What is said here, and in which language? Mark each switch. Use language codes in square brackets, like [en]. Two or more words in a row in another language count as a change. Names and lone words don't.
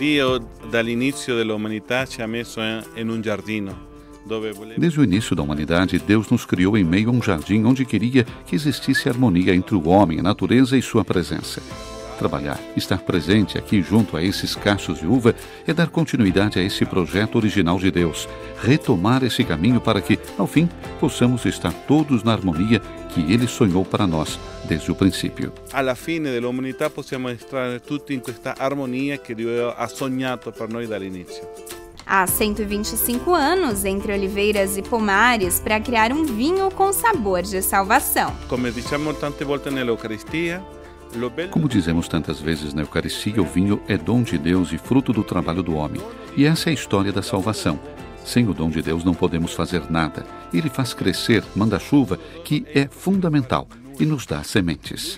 [pt] Desde o início da humanidade, Deus nos criou em meio a um jardim onde queria que existisse harmonia entre o homem, a natureza e sua presença. Trabalhar, estar presente aqui junto a esses cachos de uva é dar continuidade a esse projeto original de Deus, retomar esse caminho para que, ao fim, possamos estar todos na harmonia que Ele sonhou para nós desde o princípio. [it] Alla fine dell'umanità possiamo entrare tutti in questa armonia che Dio ha sognato per noi dall'inizio. [pt] Há 125 anos entre oliveiras e pomares para criar um vinho com sabor de salvação. [it] Come diciamo tante volte nell'Eucaristia, [pt] como dizemos tantas vezes na Eucaristia, o vinho é dom de Deus e fruto do trabalho do homem. E essa é a história da salvação. Sem o dom de Deus não podemos fazer nada. Ele faz crescer, manda chuva, que é fundamental, e nos dá sementes.